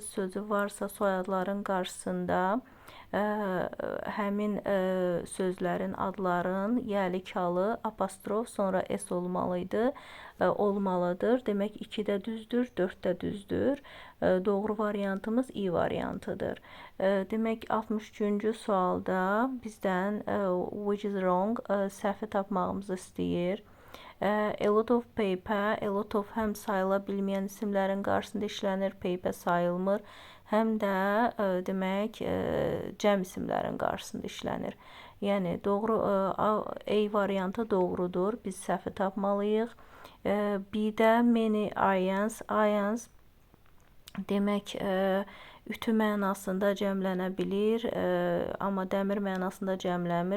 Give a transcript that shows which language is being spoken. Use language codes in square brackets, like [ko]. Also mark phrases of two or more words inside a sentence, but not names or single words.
[az] sözü varsa soyadların qarşısında həmin sözlərin, adların yiyəlik halı, apostrof, sonra S olmalıydı, olmalıdır. Demək 2-də düzdür, 4-də düzdür. Doğru variantımız I variantıdır. Demək 63-cü sualda bizdən [en] which is wrong [az] səhvi tapmağımızı istəyir. [en] A lot of paper, a lot of [az] həm sayıla bilməyən isimlərin qarşısında işlənir, paper sayılmır. Həm də demək cəm isimlərin qarşısında işlənir. Yəni doğru A variantı doğrudur. Biz səhvi tapmalıyıq. B-də [en] many irons, [az] irons demək ütü mənasında cəmlənə bilir, amma dəmir mənasında cəmlənmir.